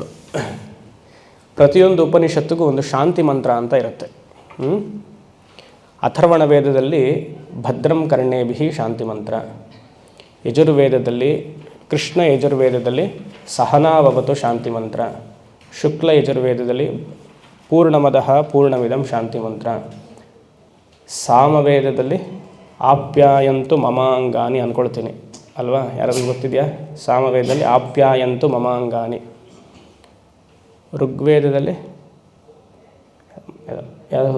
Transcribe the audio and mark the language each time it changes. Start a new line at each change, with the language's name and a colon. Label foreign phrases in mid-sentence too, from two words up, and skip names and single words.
Kannada: ಪ್ರತಿಯೊಂದು ಉಪನಿಷತ್ತಿಗೂ ಒಂದು ಶಾಂತಿ ಮಂತ್ರ ಅಂತ ಇರುತ್ತೆ. ಅಥರ್ವಣ ವೇದದಲ್ಲಿ
Sanskrit: ಭದ್ರಂ ಕರ್ಣೇಭಿಃ
Kannada: ಶಾಂತಿ ಮಂತ್ರ. ಯಜುರ್ವೇದದಲ್ಲಿ ಕೃಷ್ಣ ಯಜುರ್ವೇದದಲ್ಲಿ ಸಹನಾವವತು ಶಾಂತಿ ಮಂತ್ರ. ಶುಕ್ಲ ಯಜುರ್ವೇದದಲ್ಲಿ
Sanskrit: ಪೂರ್ಣಮದಃ ಪೂರ್ಣಮಿದಂ
Kannada: ಶಾಂತಿ ಮಂತ್ರ. ಸಾಮವೇದದಲ್ಲಿ
Sanskrit: ಆಪ್ಯಾಯಂತು ಮಮಾಂಗಾನಿ
Kannada: ಅಂದ್ಕೊಳ್ತೀನಿ ಅಲ್ವಾ? ಯಾರಾದ್ರೂ ಗೊತ್ತಿದೆಯಾ? ಸಾಮವೇದದಲ್ಲಿ
Sanskrit: ಆಪ್ಯಾಯಂತು ಮಮಾಂಗಾನಿ.
Kannada: ಋಗ್ವೇದದಲ್ಲಿ ಯಾವುದು?